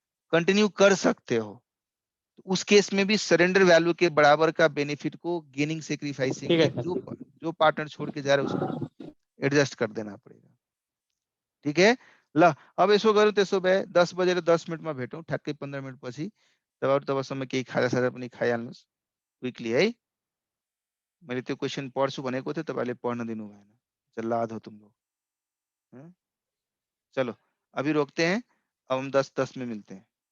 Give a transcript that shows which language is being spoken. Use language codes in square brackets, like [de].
[hi] Continue कर सकते हो। उस केस में भी सरेंडर वैल्यू के बराबर का बेनिफिट को गेनिंग सेक्रीफाइसिंग जो पार्टनर छोड़ के जा रहा है उसको एडजस्ट कर देना पड़ेगा। ठीक है, [ne] ल अब यसो गरौँ, त्यसो भए 10 बजेर 10 मिनटमा भेटौँ, ठ्याक्कै 15 मिनट पछि। तबसम्म केही खाजासाजा पनि खाइहाल्नुहोस् क्विकली है। मैले त्यो क्वेसन पढ्छु भनेको थिएँ, तपाईँहरूले पढ्न दिनु भएन। [hi] जल्लाद हो तुम लोग। हैं? चलो अभी रोकते हैं, अब हम 10-10 में मिलते हैं।